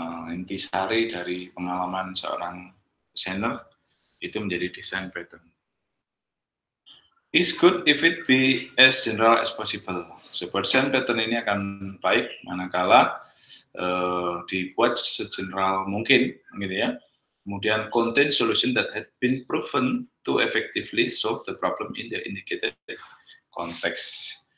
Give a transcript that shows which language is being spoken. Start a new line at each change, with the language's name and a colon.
Indonesian: Intisari dari pengalaman seorang desainer itu menjadi desain pattern.
English: It's good if it be as general as possible.
Indonesian: Sebuah desain pattern ini akan baik manakala dibuat segeneral mungkin, gitu ya.
English: Kemudian contain solution that had been proven to effectively solve the problem in the indicated context.